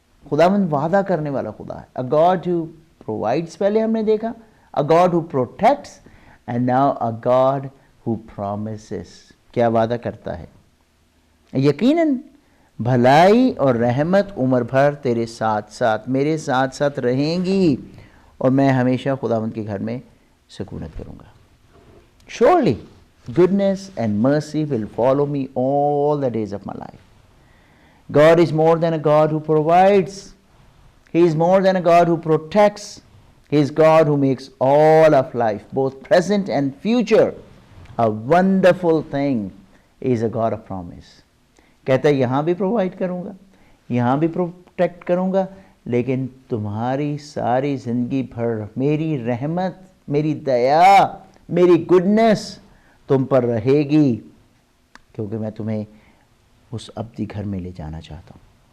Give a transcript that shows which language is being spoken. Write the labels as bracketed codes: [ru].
[ur] خداوند وعدہ کرنے والا خدا ہے. [en] a God who provides, [ur] پہلے ہم نے دیکھا، [en] A God who protects, and now a God who promises. [ur] کیا وعدہ کرتا ہے؟ یقیناً بھلائی اور رحمت عمر بھر تیرے ساتھ ساتھ، میرے ساتھ ساتھ رہیں گی، اور میں ہمیشہ خداوند کے گھر میں سکونت کروں گا. [en] Surely goodness and mercy will follow me all the days of my life. God is more than a God who provides. He is more than a God who protects. He is God who makes all of life, both present and future, a wonderful thing. He is a God of promise. [ur] کہتا ہے یہاں بھی provide کروں گا، یہاں بھی protect کروں گا، لیکن تمہاری ساری زندگی بھر میری رحمت، میری دیا، میری گڈنس تم پر رہے گی، کیونکہ میں تمہیں اس ابدی گھر میں لے جانا چاہتا ہوں.